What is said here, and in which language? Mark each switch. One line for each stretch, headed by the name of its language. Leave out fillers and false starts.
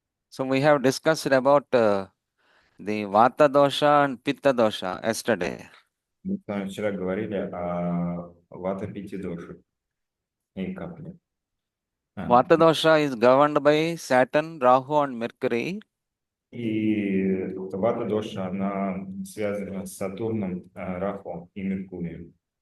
English: So we have discussed about the Vata dosha and Pitta dosha yesterday.
Russian: Мы с вами вчера говорили о вата-пити дошах и капле.
English: Vata dosha is governed by Saturn, Rahu and Mercury.
Russian: И вата-доша, она связана с Сатурном, Раху и Меркурием.